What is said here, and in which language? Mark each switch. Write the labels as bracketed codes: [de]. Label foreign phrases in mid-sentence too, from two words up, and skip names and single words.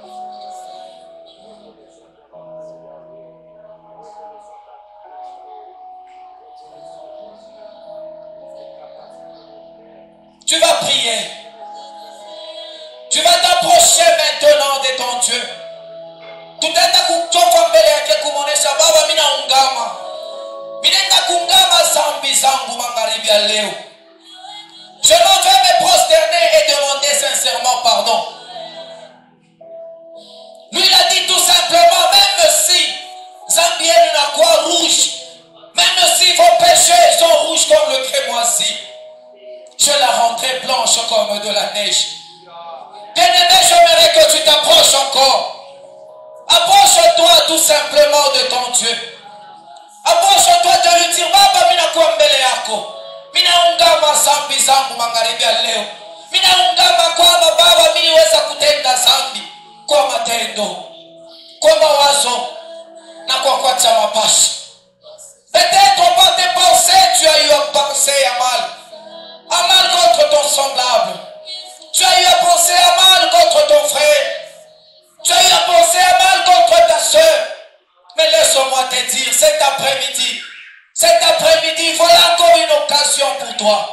[fr] Tu vas prier. Tu vas t'approcher maintenant de ton Dieu. [sw] tutaenda kutoka mbele yake kumwonesha Baba, mimi naungama. Ninaenda kuungama dhambi zangu magharibi ya leo. [fr] Je m'en vais me prosterner et demander sincèrement pardon. Lui, il a dit tout simplement, même si Zambien est la croix rouge, même si vos péchés sont rouges comme le crémoisi, je la rendrai blanche comme de la neige. Bien-aimé, j'aimerais que tu t'approches encore. Approche-toi tout simplement de ton Dieu. Approche-toi de lui dire, [sw] Baba, mina kwa mbele yako. Mina ungama zambi zangu magharibi ya leo. Mina ungama kwamba Baba, mimi niweza kutenda zambi kwa matendo, kwa mawazo na kwa kuacha mapasho. [fr] Peut-être par tes pensées, tu as eu à penser à mal contre ton semblable. Tu as eu à penser à mal contre ton frère. Tu as eu à penser à mal contre ta soeur. Mais laisse-moi te dire, cet après-midi, voilà encore une occasion pour toi.